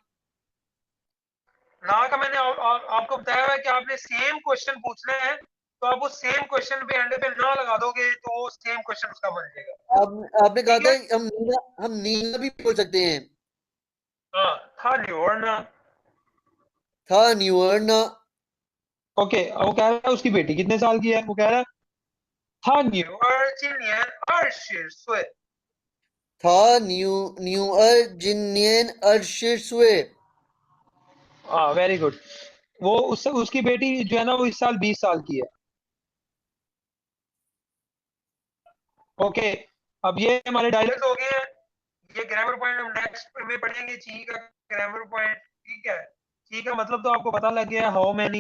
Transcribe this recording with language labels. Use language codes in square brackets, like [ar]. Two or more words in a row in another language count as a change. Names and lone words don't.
[hi] ना का मैंने आपको बताया है कि आपने [en] same question [hi] पूछना है, तो आप उस [en] same question [hi] पे एंड पे ना लगा दोगे तो वो [en] same question [hi] उसका बन जाएगा। आपने कहा ठीक था है, हम नीना भी बोल सकते हैं। [zh] हाँ 她女儿呢. 她女儿呢. [hi] ओके, वो कह रहा है उसकी बेटी कितने साल की है, वो कह रहा है [zh] 他女儿今年20岁。她女儿今年二十岁. [en] हाँ very good. [hi] वो उसकी बेटी जो है ना वो इस साल 20 साल की है। ओके, अब ये हमारे डायलॉग्स हो गए हैं। ये [en] grammar point [hi] हम नेक्स्ट में पढ़ेंगे, ची का [en] grammar point. [hi] ठीक है, ची का मतलब तो आपको पता लग गया [en] how many